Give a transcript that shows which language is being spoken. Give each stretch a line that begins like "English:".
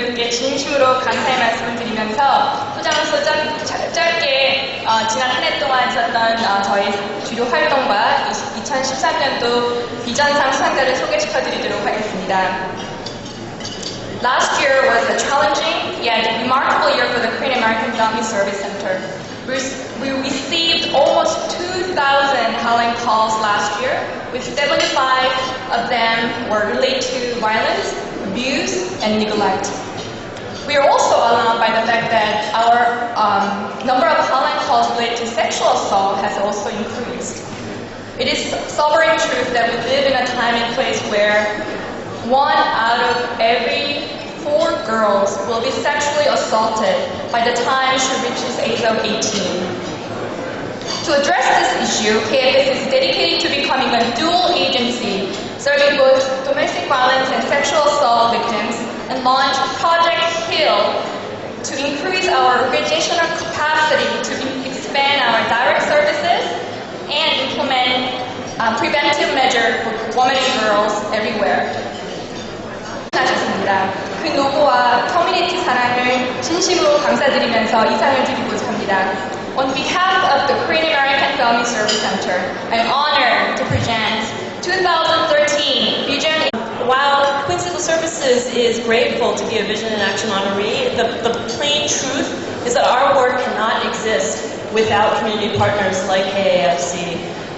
Korean: 진심으로 감사의 말씀을 드리면서 소장소 짧게 지난 한 해 동안 있었던 저희 주요 활동과 2013년도 비전상 수상자를 소개시켜드리도록 하겠습니다.
English: Last year was a challenging yet remarkable year for the Korean American Family Service Center. We received almost 2,000 hotline calls last year, with 75 of them were related to violence, abuse, and neglect. We are also alarmed by the fact that our number of hotline calls related to sexual assault has also increased. It is sobering truth that we live in a time and place where 1 out of every 4 girls will be sexually assaulted by the time she reaches the age of 18. To address this issue, KFS is dedicated to becoming a dual agency, serving both domestic violence and sexual assault victims, and launch Project HEAL to increase our organizational capacity to expand our direct services and implement preventive measures for women and girls everywhere.
Korean: 하셨습니다. 그 노고와 커뮤니티 사랑을 진심으로 감사드리면서 이상을 드리고자 합니다.
English: On behalf of the Korean American Family Service Center, I'm honored to present 2013 Vision. While Queen Civil Services is grateful to be a Vision in Action honoree, the plain truth is that our work cannot exist without community partners like KAFC.